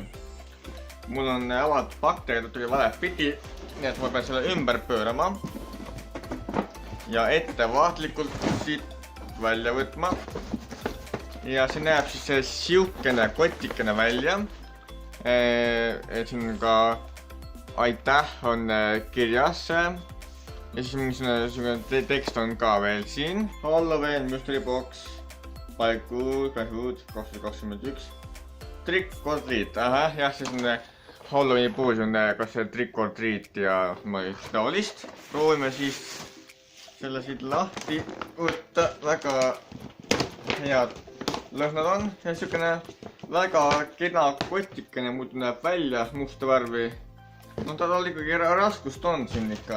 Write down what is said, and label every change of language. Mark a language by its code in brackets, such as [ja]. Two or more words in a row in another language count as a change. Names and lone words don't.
[et] Mul on avatud pakk tegelikult valet pidi, nii et ma pean selle ümber pöörama ja ettevaatlikult siit välja võtma. Ja see näeb siis siukene kotikene välja. Et siin ka aitäh on kirjas ja siis mingisugune tekst on ka veel siin. [en] Halloween mystery box by Good Crunchy Food 2021 trick or treat. [et] Jah, siis on Halloweeni puhul on kas see [en] trick or treat [et] ja taolist. Proovime siis selle siit lahti võtta. Väga head lõhnad on. See on siukene väga kena kotikene, muidu näeb välja musta värvi. No tal ikkagi raskust on siin ikka.